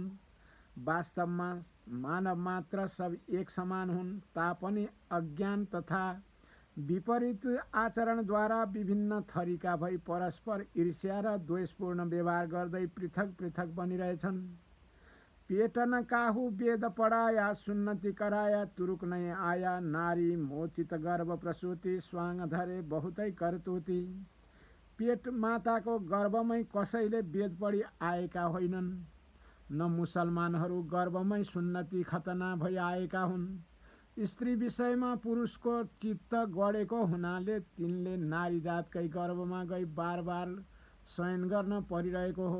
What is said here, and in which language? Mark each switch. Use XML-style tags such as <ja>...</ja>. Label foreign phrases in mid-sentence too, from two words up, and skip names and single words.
<ne>वास्तवमा मानव मात्र सब एक समान हुन्, तापनि अज्ञान तथा विपरीत आचरणद्वारा विभिन्न थरीका भई परस्पर ईर्ष्या र द्वेषपूर्ण व्यवहार गर्दै पृथक पृथक बनिरहेछन्।</ne> <hi>पेट न काहू वेद पढ़ाया, सुन्नति कराया, तुरुक नहीं आया, नारी मोचित गर्भ प्रसूति, स्वांग धरे बहुतै करतुती।</hi> <ne>पेट माताको गर्भमै कसैले वेद पढी आएका होइनन्, न मुसलमानहरू गर्भमै सुन्नति खतना भई आएका हुन्। स्त्री विषयमा पुरुषको चित्त गढेको हुनाले तिनले नारी जातकै गर्भमा गई बार बार शयन गर्न परिरहेको हो।</ne>